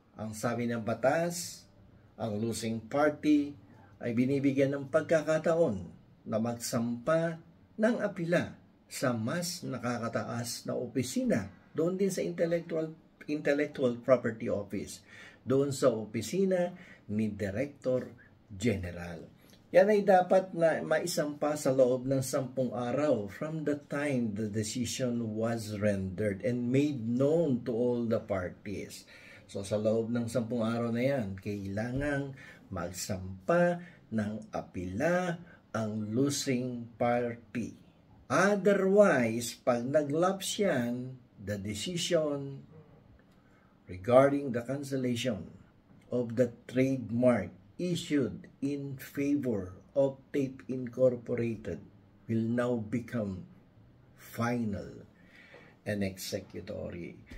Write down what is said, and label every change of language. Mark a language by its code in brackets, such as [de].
[tl] Ang sabi ng batas, ang losing party ay binibigyan ng pagkakataon na magsampa ng apila sa mas nakakataas na opisina doon din sa Intellectual Property Office, doon sa opisina ni Director General. Yan ay dapat na maisampa sa loob ng 10 araw [en] from the time the decision was rendered and made known to all the parties. [tl] So sa loob ng 10 araw na yan, kailangang magsampa ng apila ang losing party. [en] Otherwise, [tl] pag nag-lapse yan, [en] the decision regarding the cancellation of the trademark issued in favor of Tape Incorporated will now become final and executory.